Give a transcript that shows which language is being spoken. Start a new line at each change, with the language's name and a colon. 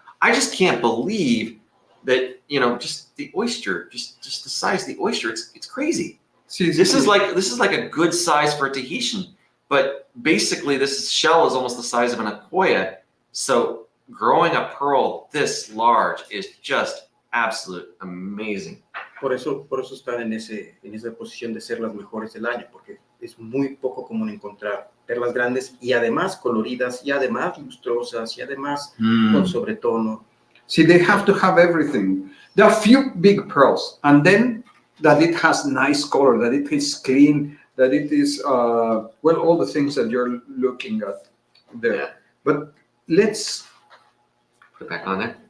English: I just can't believe that just the oyster, just the size of the oyster. It's crazy. This is like a good size for a Tahitian, but basically this shell is almost the size of an Akoya. So growing a pearl this large is just absolute amazing.
Spanish: Por eso están en esa posición de ser las mejores del año, porque es muy poco común encontrar perlas grandes y además coloridas y además lustrosas y además con sobretono.
English: See, they have to have everything. There are few big pearls, and then that it has nice color, that it is clean, that it is all the things that you're looking at there. Yeah. But let's put it back on there.